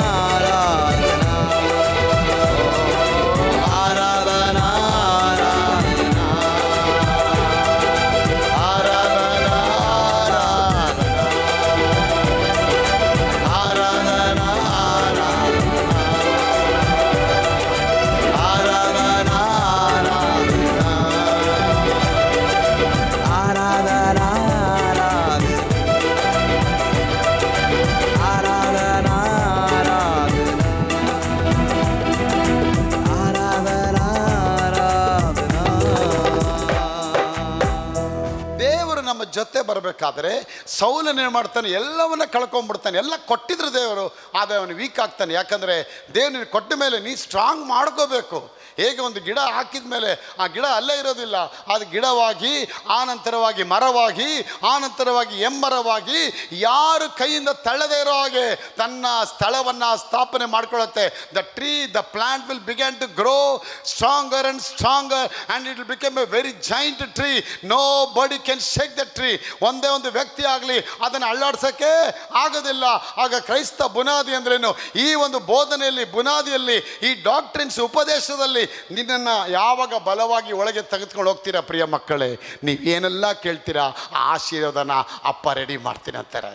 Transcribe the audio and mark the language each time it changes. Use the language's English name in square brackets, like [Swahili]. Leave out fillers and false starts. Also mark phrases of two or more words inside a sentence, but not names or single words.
[Hindi] आराधना आराधना आराधना आराधना आराधना [Kannada] ದೇವರು ನಮ್ಮ ಜೊತೆ ಬರಬೇಕಾದ್ರೆ ಸೌಲನೇನು ಮಾಡ್ತಾನೆ, ಎಲ್ಲವನ್ನ ಕಳ್ಕೊಂಡ್ಬಿಡ್ತಾನೆ. ಎಲ್ಲ ಕೊಟ್ಟಿದ್ರು ದೇವರು, ಆದರೆ ಅವನು ವೀಕ್ ಆಗ್ತಾನೆ. ಯಾಕಂದರೆ ದೇವ್ರು ನೀನು ಕೊಟ್ಟ ಮೇಲೆ ನೀ ಸ್ಟ್ರಾಂಗ್ ಮಾಡ್ಕೋಬೇಕು. ಹೇಗೆ ಒಂದು ಗಿಡ ಹಾಕಿದ ಮೇಲೆ ಆ ಗಿಡ ಅಲ್ಲೇ ಇರೋದಿಲ್ಲ, ಅದು ಗಿಡವಾಗಿ ಆನಂತರವಾಗಿ ಮರವಾಗಿ ಆನಂತರವಾಗಿ ಎಮ್ಮರವಾಗಿ ಯಾರು ಕೈಯಿಂದ ತಳ್ಳದೇ ಇರೋ ಹಾಗೆ ತನ್ನ ಸ್ಥಳವನ್ನು ಸ್ಥಾಪನೆ ಮಾಡ್ಕೊಳ್ಳುತ್ತೆ. [English] The tree, the plant will begin to grow stronger and stronger and it will become a very giant tree. Nobody can shake the tree. [Kannada] ಒಂದೇ ಒಂದು ವ್ಯಕ್ತಿ ಆಗಲಿ ಅದನ್ನು ಅಳ್ಳಾಡ್ಸೋಕ್ಕೆ ಆಗೋದಿಲ್ಲ. ಆಗ ಕ್ರೈಸ್ತ ಬುನಾದಿ ಅಂದ್ರೇನು? ಈ ಒಂದು ಬೋಧನೆಯಲ್ಲಿ, ಬುನಾದಿಯಲ್ಲಿ, ಈ ಡಾಕ್ಟ್ರಿನ್ಸ್ ಉಪದೇಶದಲ್ಲಿ ನಿನ್ನನ್ನು ಯಾವಾಗ ಬಲವಾಗಿ ಒಳಗೆ ತೆಗೆದುಕೊಂಡು ಹೋಗ್ತೀರಾ ಪ್ರಿಯ ಮಕ್ಕಳೇ, ನೀವೇನೆಲ್ಲ ಕೇಳ್ತೀರಾ ಆ ಆಶೀರ್ವಾದನ ಅಪ್ಪ ರೆಡಿ ಮಾಡ್ತೀನಿ ಅಂತಾರೆ.